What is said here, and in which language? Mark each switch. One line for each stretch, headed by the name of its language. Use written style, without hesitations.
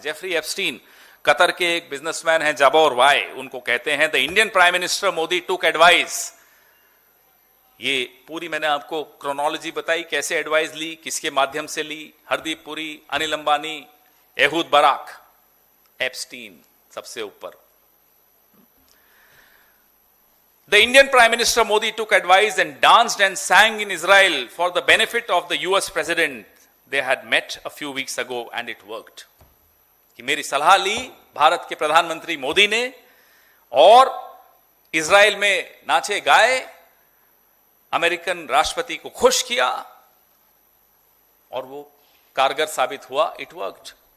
Hindi: Jeffrey Epstein Qatar के एक businessman हैं, जाबोर वाई, उनको कहते हैं
English: The Indian prime minister Modi took advice.
Hindi: ये पूरी मैंने आपको क्रोनोलॉजी बताई, कैसे एडवाइस ली, किसके माध्यम से ली। Hardeep Puri, Anil Ambani, Ehud Barak, Epstein सबसे ऊपर।
English: The Indian Prime Minister Modi took advice and danced and sang in Israel for the benefit of the US President. They had met a few weeks ago and it worked.
Hindi: कि मेरी सलाह ली भारत के प्रधानमंत्री मोदी ने, और Israel में नाचे गाए, अमेरिकन राष्ट्रपति को खुश किया, और वो कारगर साबित हुआ।
English: It worked.